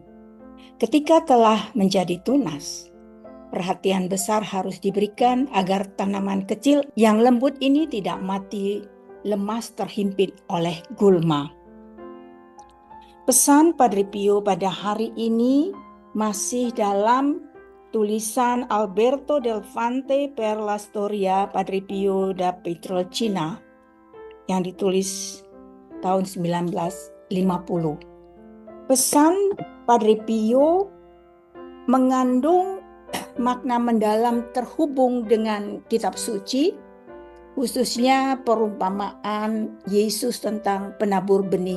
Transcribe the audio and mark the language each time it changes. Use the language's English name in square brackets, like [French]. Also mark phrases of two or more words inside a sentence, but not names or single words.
[Indonesian] Ketika telah menjadi tunas, perhatian besar harus diberikan agar tanaman kecil yang lembut ini tidak mati lemas terhimpit oleh gulma. Pesan Padre Pio pada hari ini masih dalam tulisan Alberto del Fante per la Storia Padre Pio da Pietrelcina yang ditulis tahun 1950. Pesan Padre Pio mengandung makna mendalam terhubung dengan kitab suci, khususnya perumpamaan Yesus tentang penabur benih.